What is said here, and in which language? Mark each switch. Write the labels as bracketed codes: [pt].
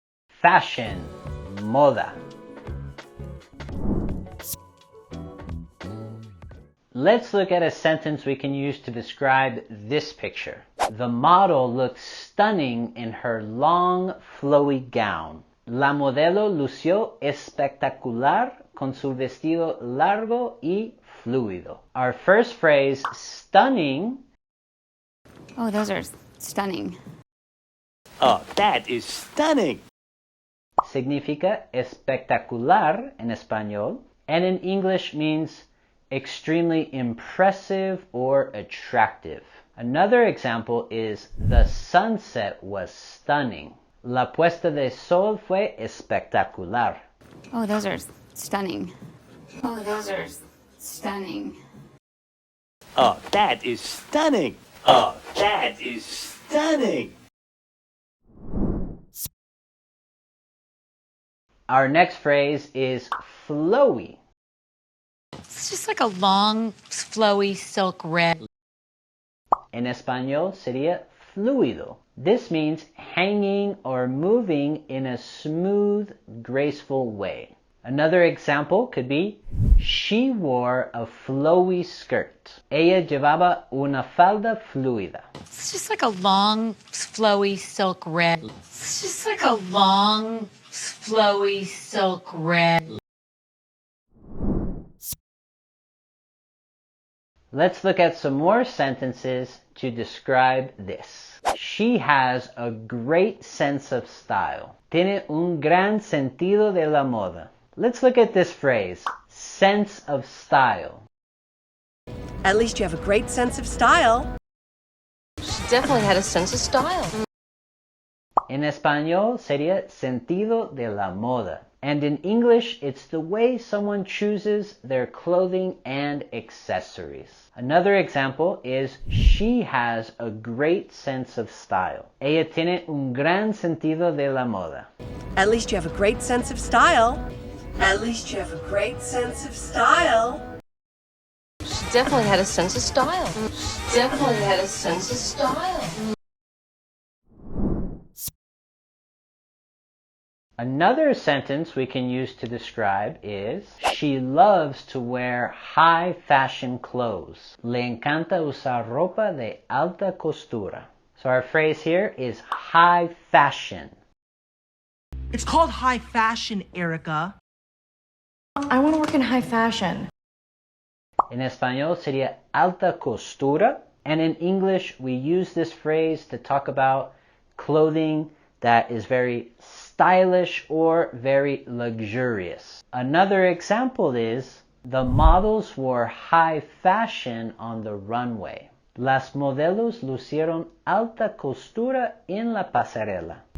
[en] Fashion, moda. Let's look at a sentence we can use to describe this picture. The model looks stunning in her long, flowy gown. [es] La modelo lució espectacular con su vestido largo y fluido. [en] Our first phrase, stunning. Oh, those are stunning. Oh, that is stunning. [es] Significa espectacular en español, [en] and in English means extremely impressive or attractive. Another example is the sunset was stunning. [es] La puesta de sol fue espectacular. [en] Oh, those are stunning. Oh, those are stunning. Oh, that is stunning. Oh, that is stunning. Our next phrase is flowy. It's just like a long, flowy silk red. [es] En español sería fluido. [en] This means hanging or moving in a smooth, graceful way. Another example could be, she wore a flowy skirt. [es] Ella llevaba una falda fluida. [en] It's just like a long, flowy silk red. It's just like a long, flowy silk red. Let's look at some more sentences to describe this. She has a great sense of style. [es] Tiene un gran sentido de la moda. [en] Let's look at this phrase, sense of style. At least you have a great sense of style. She definitely had a sense of style. [es] En español sería sentido de la moda. [en] And in English, it's the way someone chooses their clothing and accessories. Another example is, she has a great sense of style. [es] Ella tiene un gran sentido de la moda. [en] At least you have a great sense of style. At least you have a great sense of style. She definitely had a sense of style. She definitely had a sense of style. Another sentence we can use to describe is, she loves to wear high fashion clothes. [es] Le encanta usar ropa de alta costura. [en] So our phrase here is high fashion. It's called high fashion, Erica. I want to work in high fashion. [es] En español sería alta costura. [en] And in English, we use this phrase to talk about clothing that is very stylish or very luxurious. Another example is, the models wore high fashion on the runway. [es] Las modelos lucieron alta costura en la pasarela.